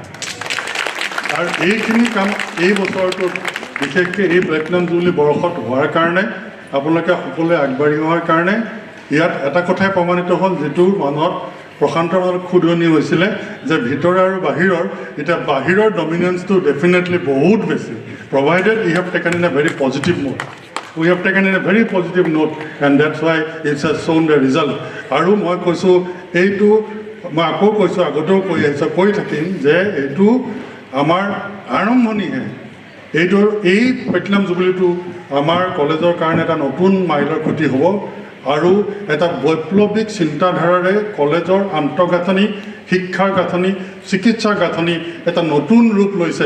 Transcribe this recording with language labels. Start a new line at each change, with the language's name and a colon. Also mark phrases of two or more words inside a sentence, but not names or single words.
Assamese: আৰু এইখিনি কাম এই বছৰটোত, বিশেষকৈ এই প্লেটিনাম জুবিলি বৰ্ষত হোৱাৰ কাৰণে, আপোনালোকে সকলোৱে আগবাঢ়ি অহাৰ কাৰণে ইয়াত এটা কথাই প্ৰমাণিত হ'ল, যিটো মনত প্ৰশান্তৰ মাজত ক্ষুদনি হৈছিলে, যে ভিতৰৰ আৰু বাহিৰৰ, এতিয়া বাহিৰৰ ডমিনেঞ্চটো ডেফিনেটলি বহুত বেছি,
English: provided you have taken in a very positive note. We have taken in a very positive note, and that's why it has shown the result.
Assamese: আৰু মই কৈছোঁ, এইটো মই আকৌ কৈছোঁ, আগতেও কৈ থাকিম, যে এইটো আমাৰ আৰম্ভণিহে। এই প্লেটিনাম জুবিলিটো আমাৰ কলেজৰ কাৰণে এটা নতুন মাইলৰ খুঁটি হ'ব, আৰু এটা বৈপ্লৱিক চিন্তাধাৰাৰে কলেজৰ আন্তঃগাঁথনি, শিক্ষাৰ গাঁথনি, চিকিৎসাৰ গাঁথনি এটা নতুন ৰূপ লৈছে।